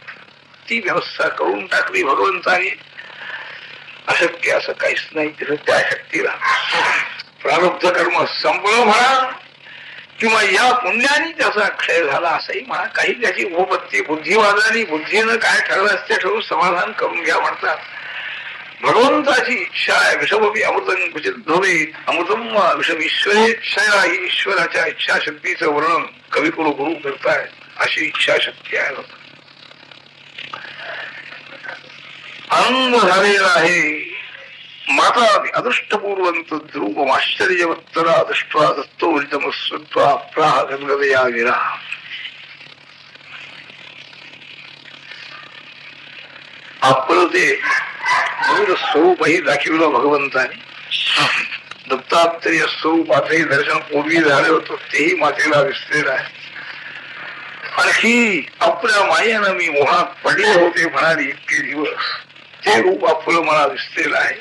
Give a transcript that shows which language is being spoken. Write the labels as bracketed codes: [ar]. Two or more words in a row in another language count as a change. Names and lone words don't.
[mr] ती व्यवस्था करून टाकली भगवंताने. अशक्य असं काहीच नाही तिथं त्या शक्तीला. प्रारब्ध कर्म संपलं म्हणा किंवा या पुण्याने त्याचा क्षय झाला असंही म्हणा. काही त्याची उपपत्ती बुद्धिवादाने, बुद्धीनं काय ठरलं असते ठरवून समाधान करून घ्या म्हणतात. भगवंताची इच्छा आहे. [sa] विषमपी अमृतम क्वचित भवेत्, अमृतम विषम ईश्वरेच्छया. [mr] ही ईश्वराच्या इच्छाशक्तीचं वर्णन कविकुल गुरु करतायत. अशी इच्छाशक्ती आहे. आनंद झालेला आहे. [sa] माता अदृष्टपूर्वंत ध्रुवम आश्चर्यवत्तरा दृष्ट्वा दत्तोरितमस्वत्वा प्राह गदगदया विरा. [mr] आपलं ते मूळ स्वरूपही दाखवलं भगवंताने. दत्तात्रेय स्वरूपाचंही दर्शन पूर्वी झालं होतं, तेही मातेला दिसलेलं आहे. आणखी आपल्या मायेनं मी मोहात पडले होते म्हणाली इतके दिवस, ते रूप आपलं मला दिसलेलं आहे.